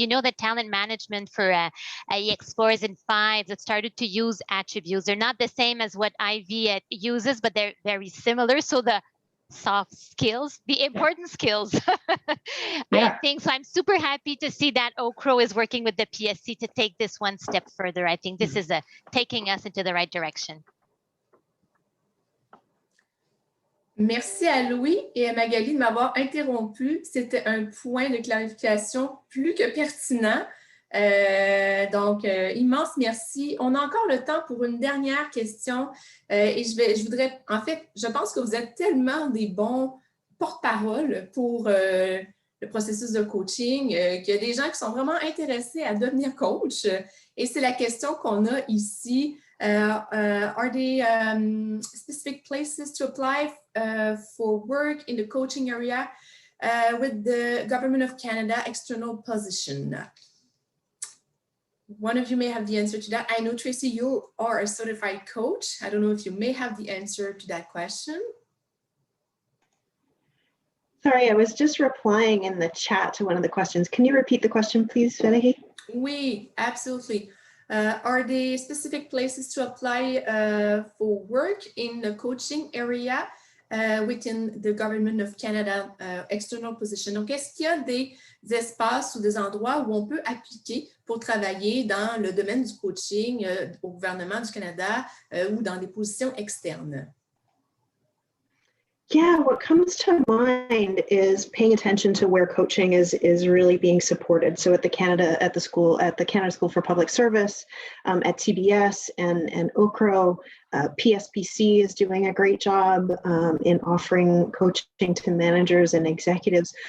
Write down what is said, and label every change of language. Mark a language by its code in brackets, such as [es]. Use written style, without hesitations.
[en] You know that talent management for EX4s and 5s that started to use attributes. They're not the same as what IV uses, but they're very similar. So the soft skills, the important skills. I think so. I'm super happy to see that Oak Crow is working with the PSC to take this one step further. I think this is taking us into the right direction. [fr] Merci à Louis et à Magali de m'avoir interrompu. C'était un point de clarification plus que pertinent. Donc, immense merci. On a encore le temps pour une dernière question et je voudrais, en fait, je pense que vous êtes tellement des bons porte-parole pour le processus de coaching qu'il y a des gens qui sont vraiment intéressés à devenir coach et c'est la question qu'on a ici. [en] Are there specific places to apply for work in the coaching area with the Government of Canada external position? One of you may have the answer to that. I know, Tracy, you are a certified coach. I don't know if you may have the answer to that question. Sorry, I was just replying in the chat to one of the questions. Can you repeat the question, please, Valérie? Oui, absolutely. Are there specific places to apply for work in the coaching area within the Government of Canada external position? [fr] Donc, est-ce qu'il y a des espaces ou des endroits où on peut appliquer pour travailler dans le domaine du coaching au gouvernement du Canada ou dans des positions externes? [en] Yeah, what comes to mind is paying attention to where coaching is really being supported. So at the Canada School for Public Service, at TBS and OCRO, PSPC is doing a great job in offering coaching to managers and executives.